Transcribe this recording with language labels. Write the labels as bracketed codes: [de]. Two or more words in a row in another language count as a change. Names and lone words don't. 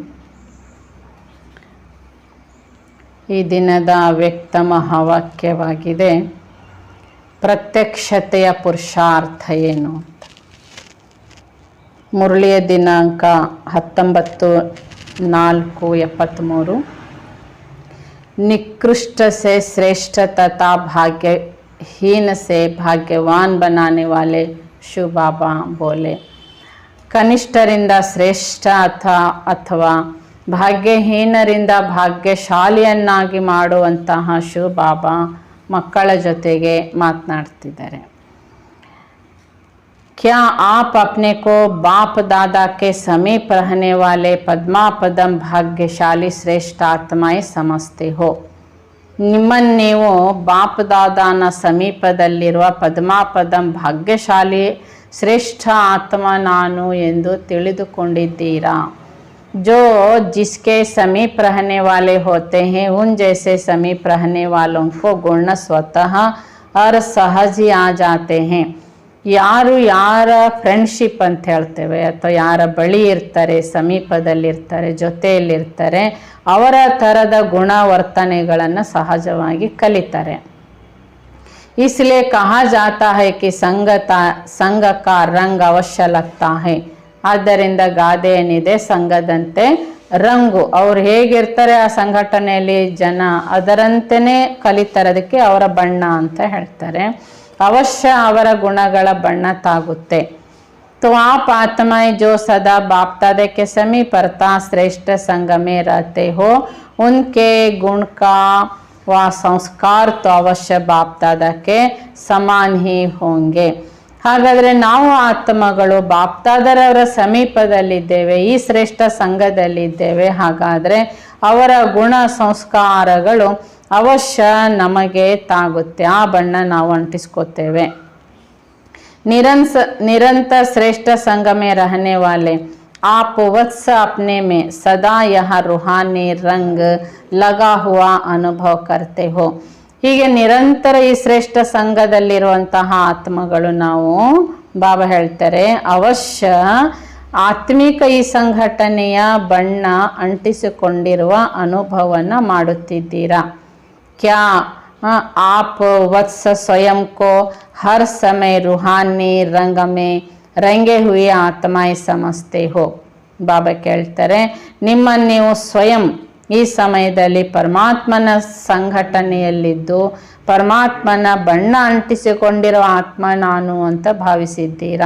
[kn] ಈ ದಿನದ ಅವ್ಯಕ್ತ ಮಹಾವಾಕ್ಯವಾಗಿದೆ, ಪ್ರತ್ಯಕ್ಷತೆಯ ಪುರುಷಾರ್ಥ ಏನು ಅಂತ। ಮುರಳಿಯ ದಿನಾಂಕ 19/4/73। [hi] निकृष्ट से श्रेष्ठ तथा भाग्यहीन से भाग्यवान बनाने वाले शिव बाबा बोले, [kn] ಕನಿಷ್ಠರಿಂದ ಶ್ರೇಷ್ಠ ಅಥವಾ ಭಾಗ್ಯಹೀನರಿಂದ ಭಾಗ್ಯಶಾಲಿಯನ್ನಾಗಿ ಮಾಡುವಂತಹ ಶಿವ ಬಾಬಾ ಮಕ್ಕಳ ಜೊತೆಗೆ ಮಾತನಾಡ್ತಿದ್ದಾರೆ। [hi] क्या आप अपने को बाप दादा के समीप रहने वाले पद्मापदम भाग्यशाली श्रेष्ठ आत्माएं समझते हो? [kn] ನಿಮ್ಮನ್ನು ನೀವು ಬಾಪ್ ದಾದಾನ ಸಮೀಪದಲ್ಲಿರುವ ಪದ್ಮಾಪದಂ ಭಾಗ್ಯಶಾಲಿ ಶ್ರೇಷ್ಠ ಆತ್ಮ ನಾನು ಎಂದು ತಿಳಿದುಕೊಂಡಿದ್ದೀರಾ? [hi] जो जिसके समीप रहने वाले होते हैं उन जैसे समीप रहने वालों को गुण स्वतः और सहज ही आ जाते हैं। [kn] ಯಾರು ಯಾರ ಫ್ರೆಂಡ್ಶಿಪ್ ಅಂತ ಹೇಳ್ತೇವೆ ಅಥವಾ ಯಾರ ಬಳಿ ಇರ್ತಾರೆ, ಸಮೀಪದಲ್ಲಿರ್ತಾರೆ, ಜೊತೆಯಲ್ಲಿರ್ತಾರೆ, ಅವರ ಥರದ ಗುಣವರ್ತನೆಗಳನ್ನು ಸಹಜವಾಗಿ ಕಲಿತಾರೆ। [hi] इसलिए कहा जाता है कि संग का रंग अवश्य लगता है। [kn] ಆದ್ದರಿಂದ ಗಾದೆ ಏನಿದೆ, ಸಂಘದಂತೆ ರಂಗು, ಅವ್ರು ಹೇಗಿರ್ತಾರೆ ಆ ಸಂಘಟನೆಯಲ್ಲಿ ಜನ ಅದರಂತೆಯೇ ಕಲಿತಾರೆ, ಅದಕ್ಕೆ ಅವರ ಬಣ್ಣ ಅಂತ ಹೇಳ್ತಾರೆ। ಅವಶ್ಯ ಅವರ ಗುಣಗಳ ಬಣ್ಣ ತಾಗುತ್ತೆ। [hi] तो आप आत्माएं जो सदा बाप दादा के समीप अर्थात श्रेष्ठ संग में रहते हो, उनके गुण का व संस्कार तो अवश्य बाप दादा के समान ही होंगे। [kn] ಹಾಗಾದರೆ ನಾವು ಆತ್ಮಗಳು ಬಾಪ್ ದಾದರವರ ಸಮೀಪದಲ್ಲಿದ್ದೇವೆ, ಈ ಶ್ರೇಷ್ಠ ಸಂಘದಲ್ಲಿದ್ದೇವೆ, ಹಾಗಾದರೆ ಅವರ ಗುಣ ಸಂಸ್ಕಾರಗಳು ಅವಶ್ಯ ನಮಗೆ ತಾಗುತ್ತೆ, ಆ ಬಣ್ಣ ನಾವು ಅಂಟಿಸ್ಕೋತೇವೆ। [hi] निरंतर श्रेष्ठ संग में रहने वाले आप वत्स अपने में सदा यह रूहानी रंग लगा हुआ अनुभव करते हो। [kn] ಹೀಗೆ ನಿರಂತರ ಈ ಶ್ರೇಷ್ಠ ಸಂಘದಲ್ಲಿರುವಂತಹ ಆತ್ಮಗಳು ನಾವು, ಬಾಬಾ ಹೇಳ್ತಾರೆ, ಅವಶ್ಯ ಆತ್ಮಿಕ ಈ ಸಂಘಟನೆಯ ಬಣ್ಣ ಅಂಟಿಸಿಕೊಂಡಿರುವ ಅನುಭವವನ್ನು ಮಾಡುತ್ತಿದ್ದೀರಾ? [hi] क्या आप वत्स स्वयं को हर समय रूहानी रंग में रंगे हुए आत्माएं समझते हो? [kn] ಬಾಬಾ ಕೇಳ್ತಾರೆ, ನಿಮ್ಮನ್ನು ನೀವು ಸ್ವಯಂ ಈ ಸಮಯದಲ್ಲಿ ಪರಮಾತ್ಮನ ಸಂಘಟನೆಯಲ್ಲಿದ್ದು ಪರಮಾತ್ಮನ ಬಣ್ಣ ಅಂಟಿಸಿಕೊಂಡಿರೋ ಆತ್ಮ ನಾನು ಅಂತ ಭಾವಿಸಿದ್ದೀರಾ?